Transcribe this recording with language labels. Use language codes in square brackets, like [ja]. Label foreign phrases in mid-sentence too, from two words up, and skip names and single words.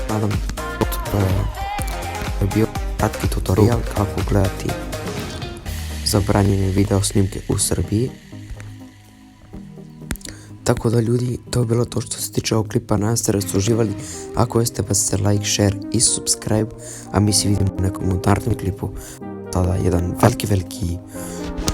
[sr] Nadam da je bio kratki tutorial kako gledati zabranjene video snimke u Srbiji. Tako da, ljudi, to je bilo to što se tiče ovog klipa. Nadam se da ste uživali. Ako jeste, bacite [en] like, share [sr] i subscribe. A mi se vidimo u nekom narednom klipu. Tada jedan veliki